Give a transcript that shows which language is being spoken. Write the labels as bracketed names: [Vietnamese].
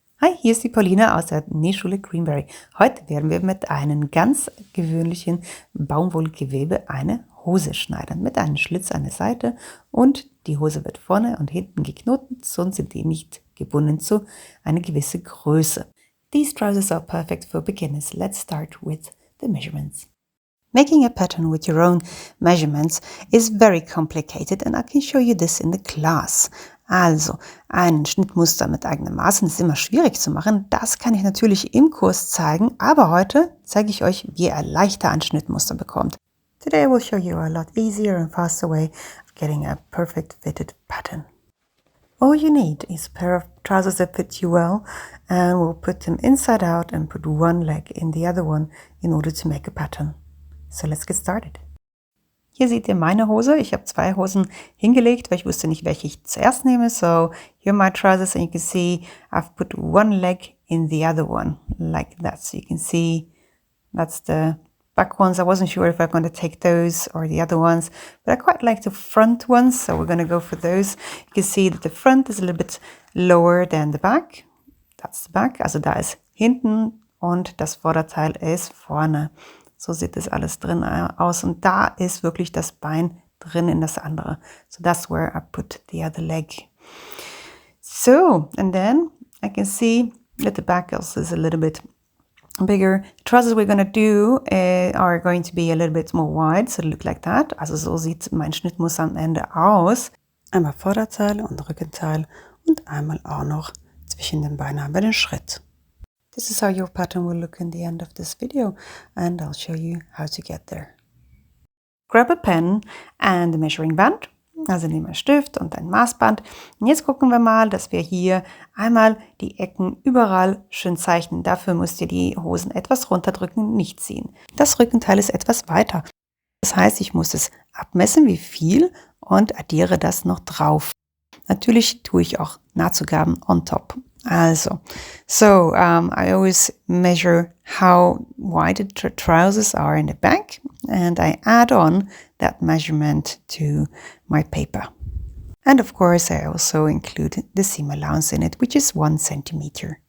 [German] Hi, hier ist die Paulina aus der Nähschule Creamberry. Heute werden wir mit einem ganz gewöhnlichen Baumwollgewebe eine Hose schneiden. Mit einem Schlitz an der Seite und die Hose wird vorne und hinten geknotet, sonst sind die nicht gebunden zu einer gewissen Größe. [English] These trousers are perfect for beginners. Let's start with the measurements. Making a pattern with your own measurements is very complicated and I can show you this in the class. [German] Also, ein Schnittmuster mit eigenen Maßen ist immer schwierig zu machen. Das kann ich natürlich im Kurs zeigen, aber heute zeige ich euch, wie ihr leichter ein Schnittmuster bekommt. [English] Today I will show you a lot easier and faster way of getting a perfect fitted pattern. All you need is a pair of trousers that fit you well, and we'll put them inside out and put one leg in the other one in order to make a pattern. So let's get started. [German] Hier seht ihr meine Hose. Ich habe zwei Hosen hingelegt, weil ich wusste nicht, welche ich zuerst nehme. [English] So here are my trousers and you can see I've put one leg in the other one like that. So you can see that's the back ones. I wasn't sure if I'm going to take those or the other ones, but I quite like the front ones. So we're going to go for those. You can see that the front is a little bit lower than the back. That's the back. [German] Also da ist hinten und das Vorderteil ist vorne. So sieht das alles drin aus und da ist wirklich das Bein drin in das andere. [English] So that's where I put the other leg. So, and then I can see that the back also is a little bit bigger. The trousers we're going to do are going to be a little bit more wide, so look like that. [German] Also so sieht mein Schnittmuster am Ende aus. Einmal Vorderteil und Rückenteil und einmal auch noch zwischen den Beinen haben wir den Schritt. [English] This is how your pattern will look in the end of this video, and I'll show you how to get there. Grab a pen and a measuring band. [German] Also nehmen wir einen Stift und ein Maßband. Und jetzt gucken wir mal, dass wir hier einmal die Ecken überall schön zeichnen. Dafür müsst ihr die Hosen etwas runterdrücken, nicht ziehen. Das Rückenteil ist etwas weiter. Das heißt, ich muss es abmessen, wie viel, und addiere das noch drauf. Natürlich tue ich auch Nahtzugaben [English] on top. Also, I always measure how wide the trousers are in the back and I add on that measurement to my paper. And of course I also include the seam allowance in it, which is 1 centimeter.